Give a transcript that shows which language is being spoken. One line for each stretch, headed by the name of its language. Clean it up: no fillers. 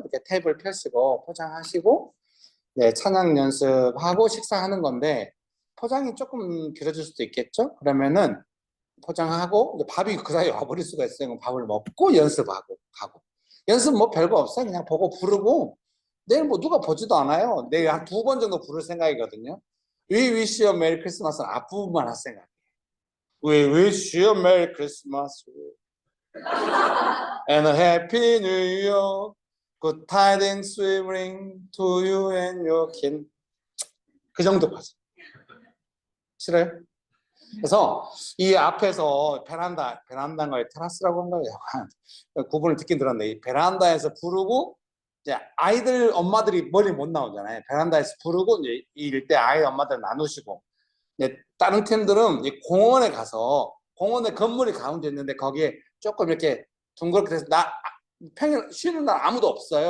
Korean: 이렇게 테이블 펴시고 포장하시고 네, 찬양 연습하고 식사하는 건데 포장이 조금 길어질 수도 있겠죠? 그러면은 포장하고 이제 밥이 그 사이에 와버릴 수가 있어요. 밥을 먹고 연습하고 가고. 연습 뭐 별거 없어요. 그냥 보고 부르고 내일 뭐 누가 보지도 않아요. 내일 한 2번 정도 부를 생각이거든요.
English: We wish you a Merry Christmas는
Korean: 앞부분만 할 생각이에요.
English: We wish you a Merry Christmas and a Happy New Year. Good tidings we bring to you and your kin.
Korean: 그 정도까지. 싫어요? 그래서 이 앞에서 베란다인가요? 테라스라고 한가요? 구분을 듣긴 들었는데 이 베란다에서 부르고 이제 아이들 엄마들이 머리 못 나오잖아요. 베란다에서 부르고 이제 이 일대 아이 엄마들 나누시고 이제 다른 팀들은 이 공원에 가서 공원에 건물이 가운데 있는데 거기에 조금 이렇게 둥그렇게 돼서 평일 쉬는 날 아무도 없어요.